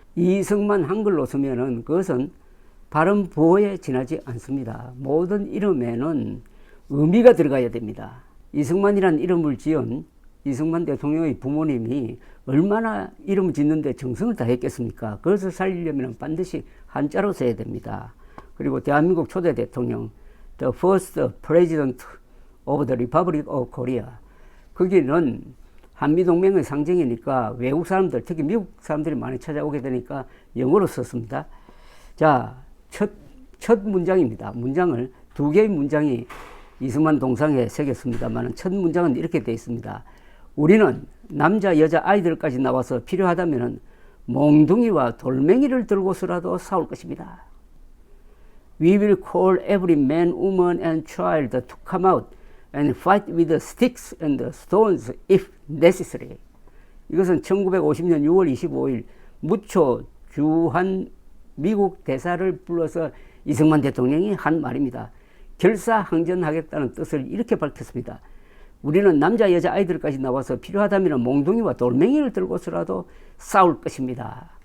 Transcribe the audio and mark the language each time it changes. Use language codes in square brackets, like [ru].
[ko] 이승만 한글로 쓰면은 그것은 발음 부호에 지나지 않습니다. 모든 이름에는 의미가 들어가야 됩니다. 이승만이라는 이름을 지은 이승만 대통령의 부모님이 얼마나 이름을 짓는데 정성을 다했겠습니까? 그것을 살리려면 반드시 한자로 써야 됩니다. 그리고 대한민국 초대 대통령, [en] the first president of the Republic of Korea. [ko] 거기는 한미동맹의 상징이니까 외국 사람들, 특히 미국 사람들이 많이 찾아오게 되니까 영어로 썼습니다. 자, 첫 문장입니다. 문장을 2개의 문장이 이승만 동상에 새겼습니다만 첫 문장은 이렇게 되어 있습니다. 우리는 남자, 여자, 아이들까지 나와서 필요하다면 몽둥이와 돌멩이를 들고서라도 싸울 것입니다. [en] We will call every man, woman and child to come out and fight with the sticks and the stones if necessary. [ko] 이것은 1950년 6월 25일 무초 주한 미국 대사를 불러서 이승만 대통령이 한 말입니다. 결사항전하겠다는 뜻을 이렇게 밝혔습니다. 우리는 남자, 여자, 아이들까지 나와서 필요하다면 몽둥이와 돌멩이를 들고서라도 싸울 것입니다.